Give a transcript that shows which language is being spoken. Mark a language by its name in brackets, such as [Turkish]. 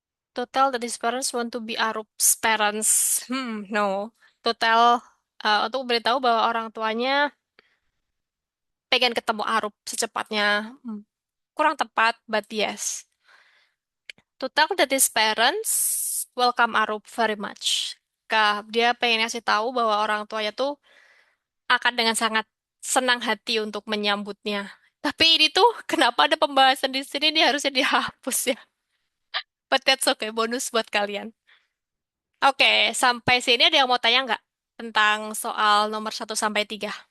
[English] Total that his parents want to be Arup's parents. No. [Indonesian] Total untuk beritahu bahwa orang tuanya pengen ketemu Arup secepatnya. kurang tepat, [English] but yes. To tell that his parents welcome Arup very much. [Indonesian] Dia pengen ngasih tahu bahwa orang tuanya tuh akan dengan sangat senang hati untuk menyambutnya. Tapi ini tuh kenapa ada pembahasan di sini ini harusnya dihapus ya. [English] But that's okay, bonus [Indonesian] buat kalian. Oke, sampai sini ada yang mau tanya nggak tentang soal nomor 1 sampai 3?